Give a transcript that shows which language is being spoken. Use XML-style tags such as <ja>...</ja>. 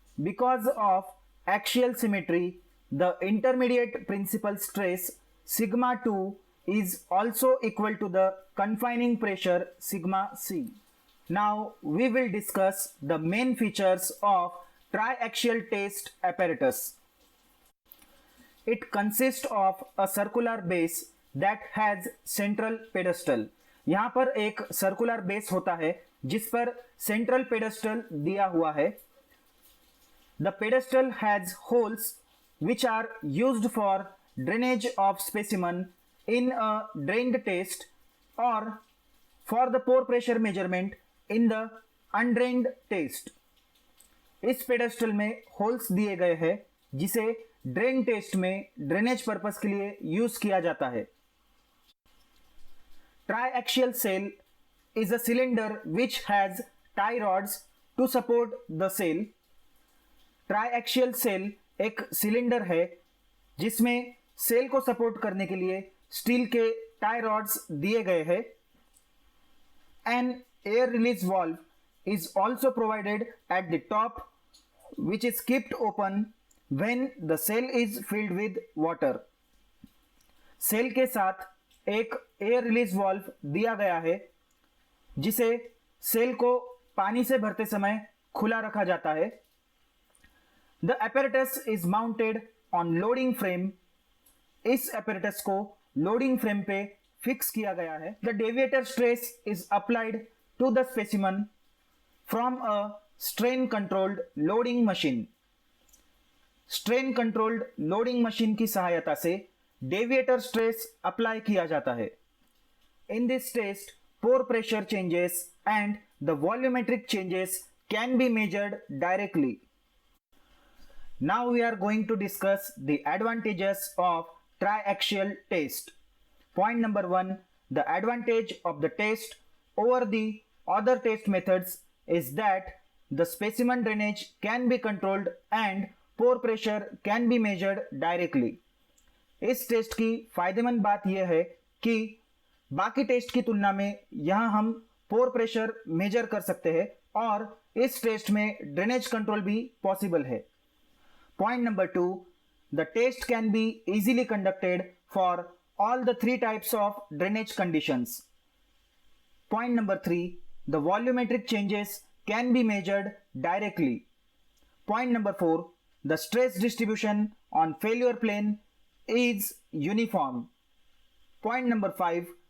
<en>Because of axial symmetry, the intermediate principal stress sigma 2 is also equal to the confining pressure sigma c. Now we will discuss the main features of triaxial test apparatus. It consists of a circular base that has central pedestal.</en> <hi>यहाँ पर एक circular base होता है जिस पर central pedestal दिया हुआ है.</hi> <en>The pedestal has holes which are used for drainage of specimen in a drained test or for the pore pressure measurement in the undrained test.</en> <hi>इस पेडेस्टल में होल्स दिए गए हैं जिसे ड्रेन टेस्ट में ड्रेनेज पर्पस के लिए use किया जाता है.</hi> <en>Triaxial cell is a cylinder which has tie rods to support the cell.</en> <hi>Triaxial cell एक सिलेंडर है जिसमें सेल को सपोर्ट करने के लिए स्टील के टाई रॉड्स दिए गए हैं.</hi> <en>An air release valve is also provided at the top, which is kept open when the cell is filled with water.</en> <hi>Cell के साथ एक एयर रिलीज वाल्व दिया गया है जिसे सेल को पानी से भरते समय खुला रखा जाता है.</hi> <en>The apparatus is mounted on loading frame.</en> <hi>इस apparatus को लोडिंग फ्रेम पे फिक्स किया गया है.</hi> <en>The deviator stress is applied to the specimen from a strain controlled loading machine.</en> <hi>Strain controlled loading machine की सहायता से डेविएटर स्ट्रेस अप्लाई किया जाता है.</hi> <en>In this test pore pressure changes and the volumetric changes can be measured directly. Now we are going to discuss the advantages of triaxial test. Point number 1. The advantage of the test over the other test methods is that the specimen drainage can be controlled and pore pressure can be measured directly.</en> <hi>इस test की फायदेमंद बात यह है कि बाकी test की तुलना में यहाँ हम पोर प्रेशर मेजर कर सकते हैं और इस टेस्ट में ड्रेनेज कंट्रोल भी पॉसिबल है.</hi> <en>Point number 2. The test can be easily conducted for all the three types of drainage conditions. Point number 3. The volumetric changes can be measured directly. Point number 4. The stress distribution on failure plane is uniform. Point number 5.</en>